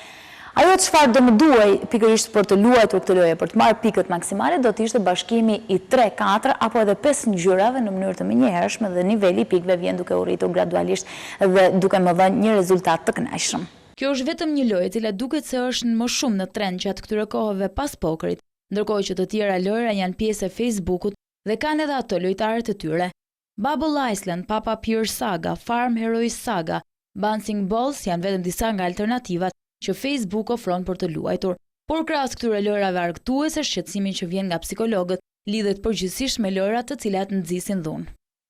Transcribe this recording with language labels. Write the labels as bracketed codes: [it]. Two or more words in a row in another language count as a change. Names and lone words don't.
[sq] Ajo çfarë do më duaj pikërisht për të luajtur këtë lojë, për të marrë pikët maksimale, do të ishte bashkimi i 3, 4 apo edhe 5 ngjyrave në mënyrë të menjëhershme dhe niveli i pikëve vjen duke u rritur gradualisht dhe duke më dhënë një rezultat të kënaqshëm. Kjo është vetëm një lojë e cila duket se është më shumë në trend gjatë këtyre kohëve pas pokerit, ndërkohë që të tjera lojra janë pjesë e Facebookut dhe kanë edhe ato lojtarët e tyre. Bubble Island, Papa Pyr Saga, Farm Heroes Saga, Bouncing Balls janë vetëm disa nga alternativat që Facebook ofron për të luajtur, por krahas këtyre lojrave argëtuese, shqetësimi që vjen nga psikologët lidhet përgjithsisht me lojrat të cilat nxisin dhunë.